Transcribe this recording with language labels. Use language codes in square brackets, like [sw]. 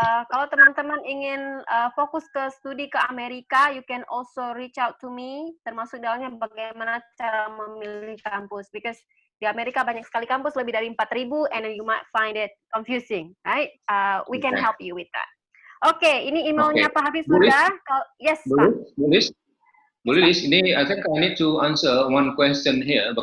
[id] Kalau teman-teman ingin fokus ke studi ke Amerika, [en] you can also reach out to me, [id] termasuk dalamnya bagaimana cara memilih kampus, [en] because [id] di Amerika banyak sekali kampus, lebih dari 4.000, [en] and you might find it confusing, right? We can help you with that. [id] Oke, ini emailnya Pak Habib sudah. [en] Yes, Pak. [id] Bu Lilis, ini [en] I think I need to answer one question here.